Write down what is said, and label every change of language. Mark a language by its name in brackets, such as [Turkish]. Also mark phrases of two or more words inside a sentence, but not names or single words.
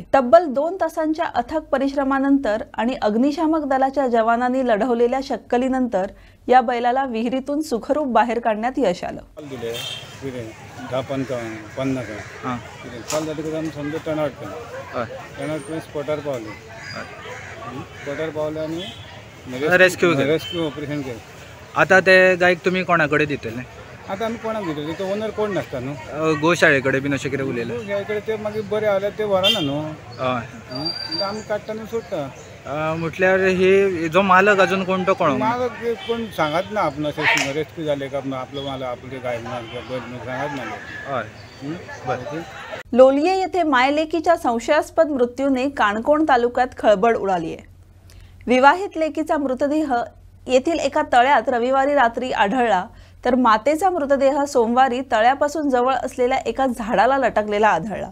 [Marathi] तब्बल 2 तासांच्या अथक परिश्रमानंतर आणि अग्निशामक दलाच्या जवानांनी लढवलेल्या शक्कलीनंतर या बैलाला विहिरीतून सुखरूप बाहेर काढण्यात यश आलं। [English] rescue operation [Marathi] केलं। [Konkani] आता ते गायक तुम्ही कोणाकडे दितले? आता आम्ही कोणाक दितले? तो ओनर कोण नसता न्हू, गोशाळेकडे बीन अशें कितें उलयलें? गोशाळेकडे ते मागीर बरें जाल्यार ते व्हरना न्हू। हय, आमी काडटा आनी सोडटा। म्हटल्यार हे जो मालक अजून कोण तो कोण? मालक कोण सांगत ना आपण अशें रेस्क्यू जाले का आपलं मालक आपले गाय सांगत ना। हय, [Marathi] लोलिये येथे मायलेकीच्या संशयास्पद मृत्यूने काणकोण तालुक्यात खळबळ उडाली आहे। विवाहित लेकीचा मृतदेह येथील एका तळ्यात रविवारी रात्री आढळला, तर मातेचा मृतदेह सोमवारी तळ्यापासून जवळ असलेल्या एका झाडाला लटकलेला आढळला।